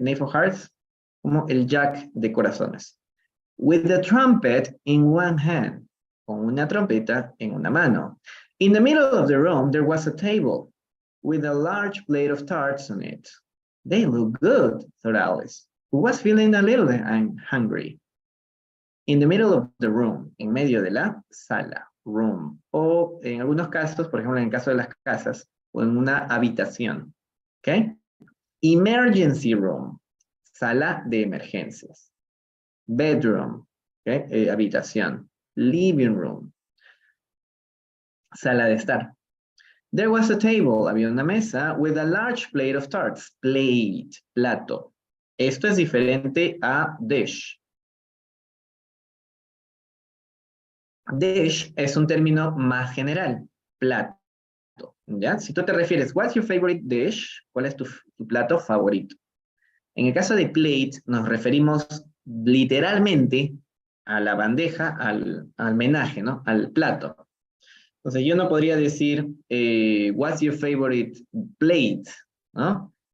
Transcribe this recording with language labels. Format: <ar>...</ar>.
<en>Knave of hearts,</en> <es>como el jack de corazones.</es> <en>With the trumpet in one hand.</en> <es>Con una trompeta en una mano.</es> <en>In the middle of the room, there was a table with a large plate of tarts on it. They look good, thought Alice, who was feeling a little hungry. In the middle of the room,</en> <es>en medio de la sala,</es> <en>room.</en> <es>O en algunos casos, por ejemplo, en el caso de las casas, o en una habitación. ¿Ok?</es> <en>Emergency room,</en> <es>sala de emergencias. Bedroom, ¿ok? Habitación.</es> <en>Living room,</en> <es>sala de estar. There was a table, había una mesa, with a large plate of tarts. Plate, plato. Esto es diferente a dish. Dish es un término más general, plato. ¿Ya? Si tú te refieres,</es> <en>what's your favorite dish?</en> <es>¿Cuál es tu plato favorito? En el caso de plate, nos referimos literalmente a la bandeja, al menaje, ¿no? Al plato. Entonces yo no podría decir,</es> <en>what's your favorite plate,</en> <es>¿no?</es>